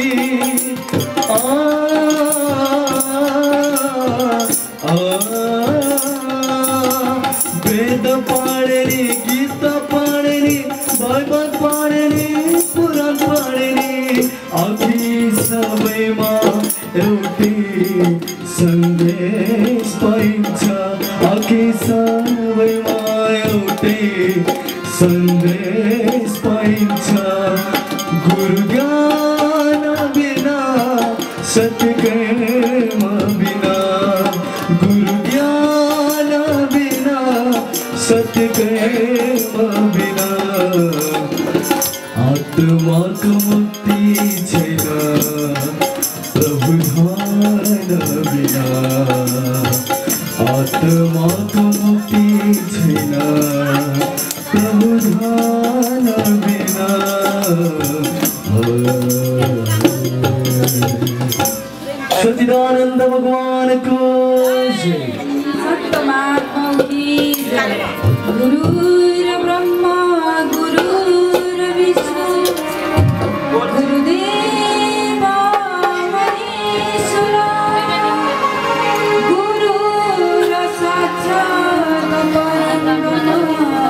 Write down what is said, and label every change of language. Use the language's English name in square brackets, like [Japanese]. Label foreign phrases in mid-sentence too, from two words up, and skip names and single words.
[Nepali] वेद पढ़नी गीता पढ़नी बाइबल पढ़नी कुरान पढ़नी आखी सबैमा एउटै सन्देश पाइन्छ आखी सबैमा एउटै सन्देश पाइन्छ गुरु ज्ञान बिना सत्य प्रेम बिना गुरु ज्ञान बिना सत्य प्रेम बिना आत्मा को मुक्ति छैन प्रभु ध्यान बिना आत्मा को मुक्ति छैन प्रभु ध्यान बिना सच्चिदानंद भगवान को जय। [Sanskrit] गुरुर् ब्रह्मा गुरुर् विष्णु गुरुदेवो महेश्वरा गुरुर् साक्षात् परब्रह्म